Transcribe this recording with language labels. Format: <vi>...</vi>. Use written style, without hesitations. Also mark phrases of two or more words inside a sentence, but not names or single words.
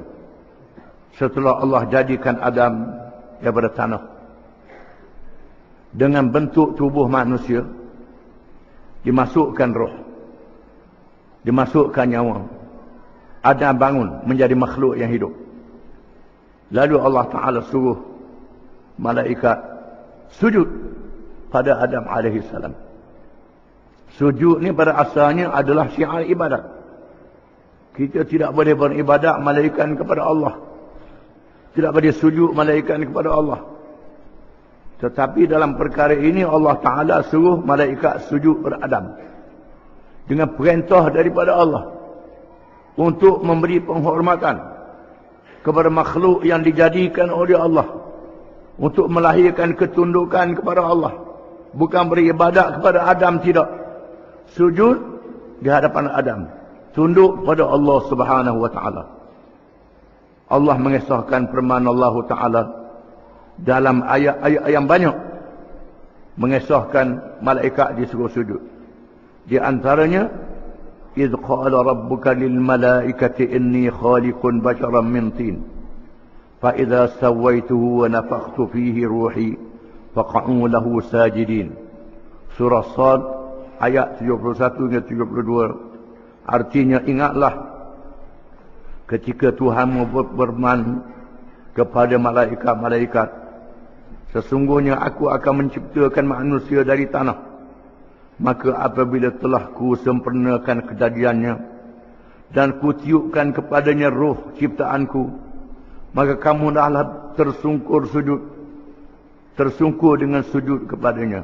<ms>Setelah Allah jadikan Adam daripada tanah dengan bentuk tubuh manusia, dimasukkan roh, dimasukkan nyawa, Adam bangun menjadi makhluk yang hidup. Lalu Allah Ta'ala suruh malaikat sujud pada Adam</ms> <ar>alaihi salam.</ar> <ms>Sujud ni pada asalnya adalah syiar ibadat. Kita tidak boleh beribadat malaikat kepada Allah, tidak boleh sujud malaikat kepada Allah. Tetapi dalam perkara ini Allah Ta'ala suruh malaikat sujud pada Adam dengan perintah daripada Allah untuk memberi penghormatan kepada makhluk yang dijadikan oleh Allah, untuk melahirkan ketundukan kepada Allah, bukan beribadat kepada Adam, tidak. Sujud di hadapan Adam, tunduk pada Allah</ms> <ar>Subhanahu wa taala.</ar> <ms>Allah mengisahkan firman Allah Ta'ala dalam ayat-ayat yang banyak, mengisahkan malaikat disuruh sujud. Di antaranya,</ms> <ar>إِذْ قَالَ رَبُّكَ لِلْمَلَائِكَةِ إِنِّي خَالِقٌ بَشَرًا مِنْ طِينٍ فَإِذَا سَوَّيْتُهُ وَنَفَخْتُ فِيهِ رُوحِي فَقَعُوا لَهُ سَاجِدِينَ.</ar> <ms>Surah Sad ayat 71 hingga 72. Artinya, ingatlah ketika Tuhanmu berfirman kepada malaikat-malaikat, sesungguhnya aku akan menciptakan manusia dari tanah. Maka apabila telah ku sempurnakan kejadiannya dan ku tiupkan kepadanya roh ciptaanku, maka kamu dahlah tersungkur sujud, tersungkur dengan sujud kepadanya.</ms>